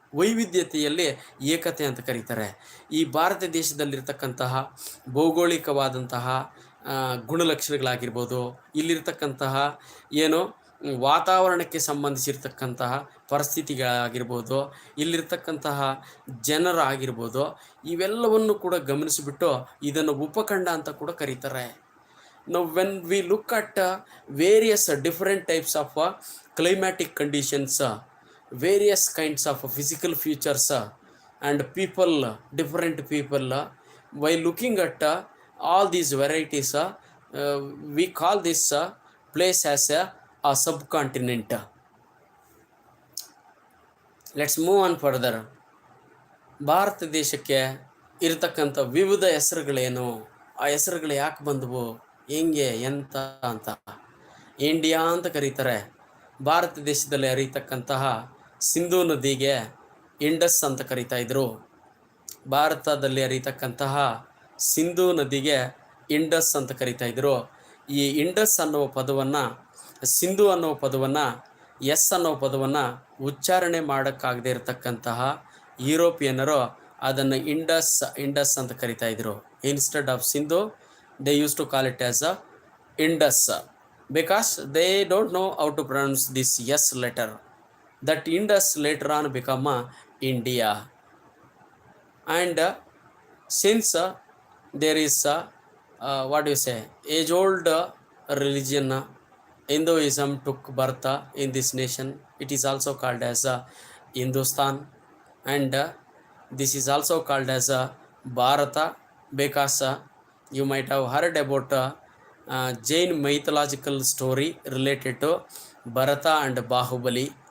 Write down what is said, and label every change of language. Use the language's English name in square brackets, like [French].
[Kannada] ವೈವಿಧ್ಯತೆಯಲ್ಲಿ ಏಕತೆ ಅಂತ ಕರೀತಾರೆ. ಈ ಭಾರತ ದೇಶದಲ್ಲಿರ್ತಕ್ಕಂತಹ ಭೌಗೋಳಿಕವಾದಂತಹ ಗುಣಲಕ್ಷಣಗಳಾಗಿರ್ಬೋದು, ಇಲ್ಲಿರ್ತಕ್ಕಂತಹ ಏನು ವಾತಾವರಣಕ್ಕೆ ಸಂಬಂಧಿಸಿರ್ತಕ್ಕಂತಹ ಪರಿಸ್ಥಿತಿಗಳಾಗಿರ್ಬೋದು, ಇಲ್ಲಿರ್ತಕ್ಕಂತಹ ಜನರಾಗಿರ್ಬೋದು, ಇವೆಲ್ಲವನ್ನು ಕೂಡ ಗಮನಿಸಿಬಿಟ್ಟು ಇದನ್ನು ಉಪಖಂಡ ಅಂತ ಕೂಡ ಕರೀತಾರೆ. [English] Now when we look at various different types of climatic conditions, various kinds of physical features and people, different people. By looking at all these varieties, we call this place as a subcontinent. Let's move on further. [Kannada] Bharat ದೇಶಕ್ಕೆ ಇರತಕ್ಕಂಥ ವಿವಿಧ ಹೆಸರುಗಳೇನು, ಆ ಹೆಸರುಗಳು ಯಾಕೆ ಬಂದವು, ಹೆಂಗೆ ಎಂತ ಅಂತ. ಇಂಡಿಯಾ ಅಂತ ಕರೀತಾರೆ. ಭಾರತ ದೇಶದಲ್ಲಿ ಹರಿತಕ್ಕಂತಹ ಸಿಂಧೂ ನದಿಗೆ ಇಂಡಸ್ ಅಂತ ಕರೀತಾ ಇದ್ರು. ಭಾರತದಲ್ಲಿ ಹರಿತಕ್ಕಂತಹ ಸಿಂಧೂ ನದಿಗೆ ಇಂಡಸ್ ಅಂತ ಕರೀತಾ ಇದ್ರು. ಈ ಇಂಡಸ್ ಅನ್ನುವ ಪದವನ್ನು, ಸಿಂಧು ಅನ್ನುವ ಪದವನ್ನು, ಎಸ್ ಅನ್ನೋ ಪದವನ್ನು ಉಚ್ಚಾರಣೆ ಮಾಡೋಕ್ಕಾಗದೇ ಇರತಕ್ಕಂತಹ ಯುರೋಪಿಯನ್ನರು ಅದನ್ನು ಇಂಡಸ್ ಅಂತ ಕರಿತಾ ಇದ್ರು. [English] Instead of Sindhu they use to call it as a Indus because they don't know how to pronounce this S letter. That Indus later on become India. And since there is what you say age old religion, Hinduism took birth in this nation. It is also called as Hindustan, and this is also called as Bharata because you might have heard about Jain mythological story related to Bharata and Bahubali.